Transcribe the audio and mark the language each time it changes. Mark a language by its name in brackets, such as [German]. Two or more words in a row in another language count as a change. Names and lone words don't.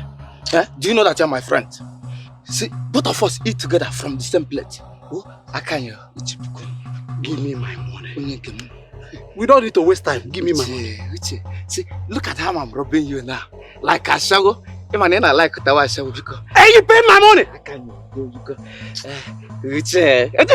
[English] Do you know that you're my friend? See, both of us eat together from the same plate. Oh, I can't. Uche, give me my money. We don't need to waste time. Give me my money. Uche, see, look at how I'm robbing you now. Like a shago. I like Tawa shago because. Hey, you pay my money. I can't go. You go. Uche.